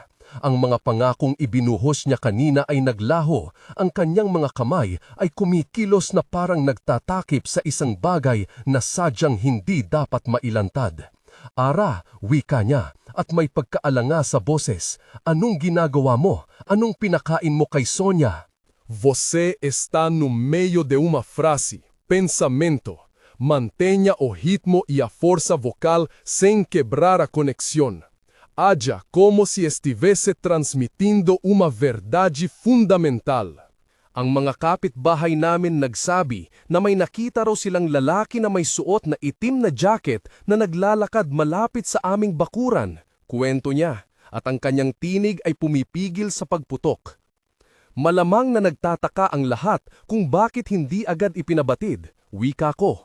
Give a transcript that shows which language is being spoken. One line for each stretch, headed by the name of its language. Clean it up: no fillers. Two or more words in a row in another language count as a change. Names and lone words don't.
Filipino: Ang mga pangakong ibinuhos niya kanina ay naglaho, ang kanyang mga kamay ay kumikilos na parang nagtatakip sa isang bagay na sadyang hindi dapat mailantad. Ara, wika niya, at may pagkaalanga sa boses. Anong ginagawa mo? Anong pinakain mo kay Sonia?
Portuguese: Você está no meio de uma frase, pensamento. Mantenha o ritmo e a força vocal sem quebrar a conexão. Haja como se estivesse transmitindo uma verdade fundamental.
Filipino: Ang mga kapitbahay namin nagsabi na may nakita raw silang lalaki na may suot na itim na jacket na naglalakad malapit sa aming bakuran, kwento niya, at ang kanyang tinig ay pumipigil sa pagputok. Malamang na nagtataka ang lahat kung bakit hindi agad ipinabatid, wika ko.